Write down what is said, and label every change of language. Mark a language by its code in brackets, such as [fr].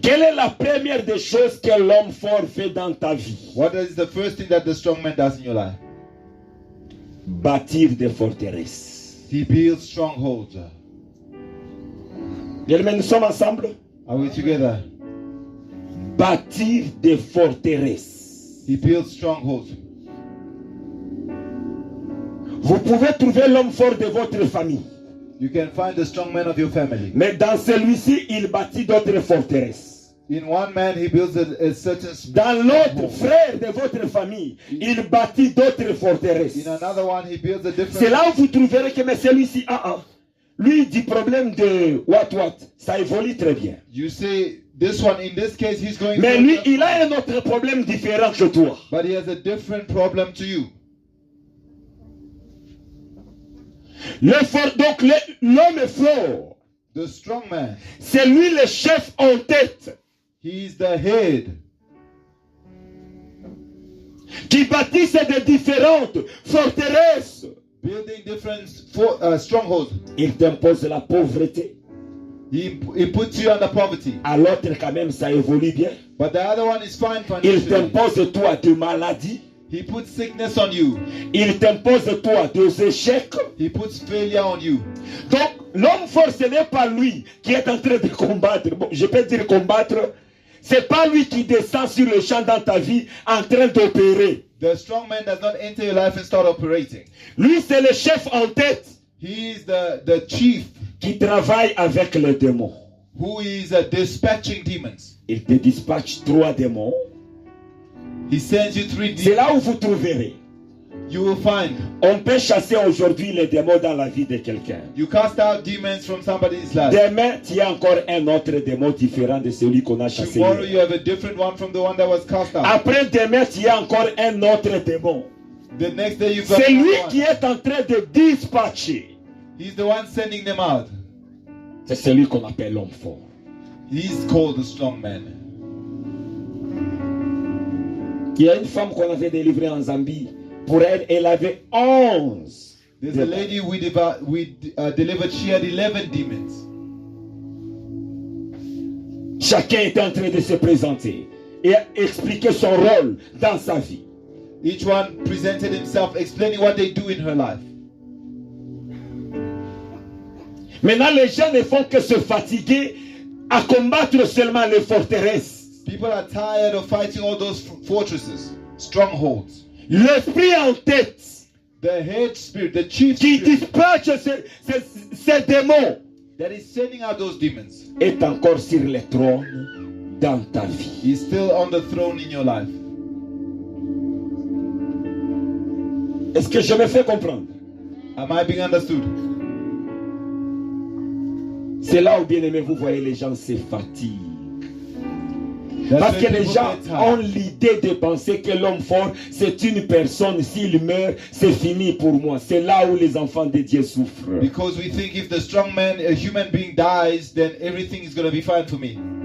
[fr] Quelle est la première des choses que l'homme fort fait dans ta vie? [en] What is the first thing that the strong man does in your life? [fr] Bâtir des forteresses. [en] He builds strongholds. [fr] Bien, mais nous sommes ensemble. [en] Are we together? [fr] Bâtir des forteresses. [en] He builds strongholds. [fr] Vous pouvez trouver l'homme fort de votre famille, [en] You can find the strong man of your family, [fr] mais dans celui-ci, il bâtit d'autres forteresses. [en] In one man, he builds a certain [fr] Dans l'autre [en] stronghold. [fr] frère de votre famille, il bâtit d'autres forteresses. [en] In another one, he builds a different. [fr] C'est là où vous trouverez que mais celui-ci, lui, du problème de what, ça évolue très bien. [en] You see, this one, in this case, he's going. [fr] Mais [en] through [fr] lui, [en] a- [fr] il a un autre problème différent que toi. [en] But he has a different problem to you. [fr] Donc l'homme fort, [en] The strong man, [fr] c'est lui le chef en tête [en] he's the head. [fr] qui bâtisse de différentes forteresses. [en] Building different strongholds. [fr] Il t'impose la pauvreté. [en] He puts you under poverty. [fr] À l'autre quand même ça évolue bien. [en] But the other one is fine [fr] Il [en] financially. [fr] t'impose toi de maladies. [en] He puts sickness on you. [fr] Il t'impose toi des échecs. [en] He puts failure on you. [fr] Donc l'homme fort ce n'est pas lui qui est en train de combattre. Bon, je peux dire combattre. C'est pas lui qui descend sur le champ dans ta vie en train d'opérer. [en] The strong man does not enter your life and start operating. [fr] Lui c'est le chef en tête [en] He is the chief [fr] qui travaille avec les démons. [en] who is dispatching demons. [fr] Il te dispatche 3 démons. [en] He sends you 3 [fr] C'est [en] demons. [fr] là où vous trouverez. [en] You will find. [fr] On peut chasser aujourd'hui les démons dans la vie de quelqu'un. [en] You cast out demons from somebody's life. [fr] Demain, tu as encore un autre démon différent de celui qu'on a chassé. [en] Tomorrow [fr] hier. [en] you have a different one from the one that was cast out. [fr] Après demain, tu as encore un autre démon. [en] The next day you've got [fr] C'est lui [en] another [fr] qui [en] one. [fr] est en train de dispatcher. [en] He's the one sending them out. [fr] C'est celui qu'on appelle l'homme fort. [en] He's called the strong man. [fr] Il y a une femme qu'on avait délivrée en Zambie. Pour elle, elle avait 11. [en] There's a [fr] démons. [en] lady we delivered. She had 11 demons. [fr] Chacun était en train de se présenter et expliquer son rôle dans sa vie. [en] Each one presented himself, explaining what they do in her life. [fr] Maintenant, les gens ne font que se fatiguer à combattre seulement les forteresses. [en] People are tired of fighting all those fortresses, strongholds. [fr] L'esprit en tête [en] The head spirit, the chief [fr] qui [en] spirit [fr] dispatche ces démons [en] that is sending out those demons [fr] est encore sur le trône dans ta vie. [en] is still on the throne in your life. [fr] Est-ce que je me fais comprendre? [en] Am I being understood? [fr] C'est là où, bien aimé, vous voyez les gens se fatiguent. [en] That's [fr] Parce [en] when [fr] que les [en] people [fr] gens [en] get tired. [fr] ont l'idée de penser que l'homme fort, c'est une personne, s'il meurt, c'est fini pour moi. C'est là où les enfants de Dieu souffrent. [en] Because we think if the strong man, a human being dies, then everything is going to be fine for me.